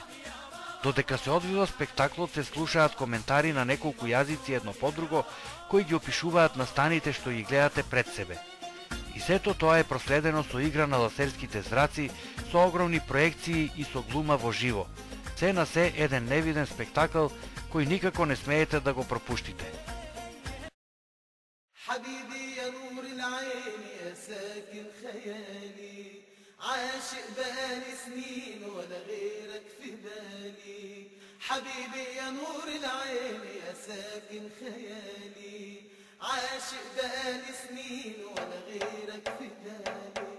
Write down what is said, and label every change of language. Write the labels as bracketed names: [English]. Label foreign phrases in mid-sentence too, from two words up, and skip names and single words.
[Macedonian] Додека се одвива спектаклот, се слушаат коментари на неколку јазици едно по друго, кои ги опишуваат настаните што ги гледате пред себе. И сето тоа е проследено со игра на ласерските зраци, со огромни проекции и со глума во живо. Се на се еден невиден спектакл кој никако не смеете да го пропуштите. [Arabic] عاشق بقالي سنين ولا غيرك في بالي حبيبي يا نور العين يا ساكن خيالي عاشق بقالي سنين ولا غيرك في بالي